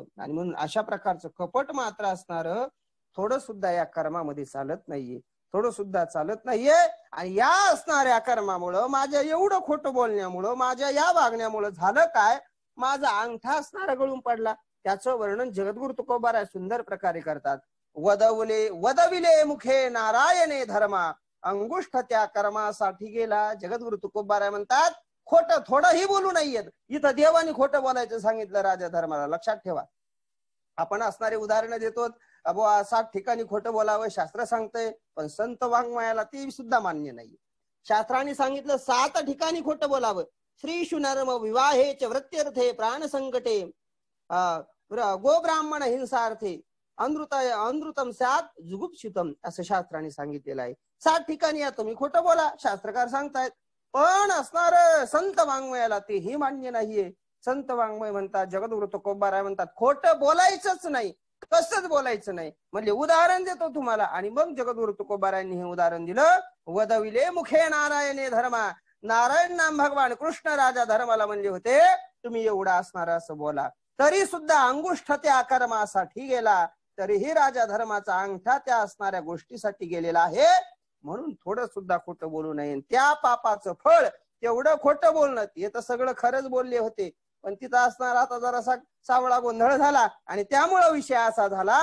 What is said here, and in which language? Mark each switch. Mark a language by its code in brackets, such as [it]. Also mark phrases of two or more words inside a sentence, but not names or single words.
[mr] आणि म्हणून अशा प्रकारचं कपट मात्र असणार थोडं सुद्धा या कर्मामध्ये चालत नाहीये, थोडं सुद्धा चालत नाहीये. आणि या असणाऱ्या कर्मामुळं, माझ्या एवढं खोटं बोलण्यामुळं, माझ्या या वागण्यामुळं झालं काय? माझा अंगठा असणारा गळून पडला. त्याचं वर्णन जगद्गुरु तुकोबाराय सुंदर प्रकारे करतात. वदविले मुखे नारायणे धर्मा, अंगुष्ठ त्या कर्मासाठी गेला. जगद्गुरु तुकोबाराय म्हणतात, खोटं थोडंही बोलू नाहीयेत. इथं देवानी खोटं बोलायचं सांगितलं राजा धर्माला. लक्षात ठेवा, आपण असणारे उदाहरण देतो. 7 ठिकाणी खोटं बोलावं शास्त्र सांगतंय, पण संत वाङ्मयाला ते सुद्धा मान्य नाही. शास्त्राने सांगितलं 7 ठिकाणी खोटं बोलावं. [sa] श्रीषु नर्म विवाहे च वृत्त्यर्थे प्राण संकटे गो ब्राह्मण हिंसार्थे अनृतम स्यात् जुगुप्सितम [mr] असं शास्त्राने सांगितलेलं आहे. 7 ठिकाणी या तुम्ही खोटं बोला, शास्त्रकार सांगतायत. पण असणार संत वाङ्मयाला तेही मान्य नाहीये. संत वाङ्मय म्हणतात, जगद्गुरु तुकोबाराय म्हणतात, खोटं बोलायचंच नाही. कसंच बोलायचं नाही. म्हणजे उदाहरण देतो तुम्हाला. आणि मग जगद्गुरु तुकोबारायांनी हे उदाहरण दिलं. वदविले मुखे नारायणे धर्मा. नारायण नाम भगवान कृष्ण राजा धर्माला म्हणले होते तुम्ही एवढा असणार असं बोला. तरी सुद्धा अंगुष्ठ त्या अकर्मासाठी गेला. तरीही राजा धर्माचा अंगठा त्या असणाऱ्या गोष्टीसाठी गेलेला आहे. म्हणून थोडं सुद्धा खोटं बोलू नये. त्या पापाचं फळ तेवढं खोटं बोलणं. हे तर सगळं खरंच बोलले होते, पण तिथं असणार आता जरासा सावळा गोंधळ झाला आणि त्यामुळे विषय असा झाला.